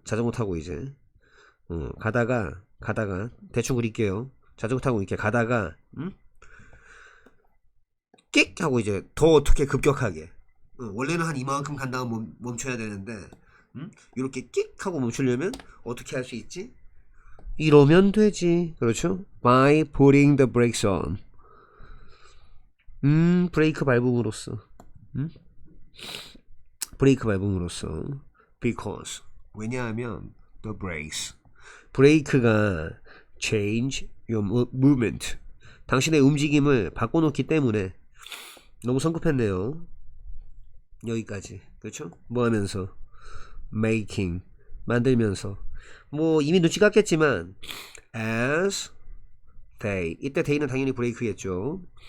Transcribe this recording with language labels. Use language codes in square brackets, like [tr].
[ko] 자전거 타고 이제 가다가 대충 그릴게요. 자전거 타고 이렇게 가다가 응? 끽 하고 이제 더 어떻게 급격하게 원래는 한 이만큼 간 다음 멈춰야 되는데 이렇게 끽 하고 멈추려면 어떻게 할 수 있지? 이러면 되지. 그렇죠? [en] By putting the brakes on. [ko] 브레이크 밟음으로써. 브레이크 밟음으로써. [en] Because. [ko] 왜냐하면 [en] the brakes. [ko] 브레이크가 [en] change your movement. [ko] 당신의 움직임을 바꿔놓기 때문에. 너무 성급했네요. 여기까지. 그렇죠? 뭐 하면서? [en] making. [ko] 만들면서. 뭐 이미 눈치 깠겠지만 [en] as they. [ko] 이때 they는 당연히 브레이크겠죠.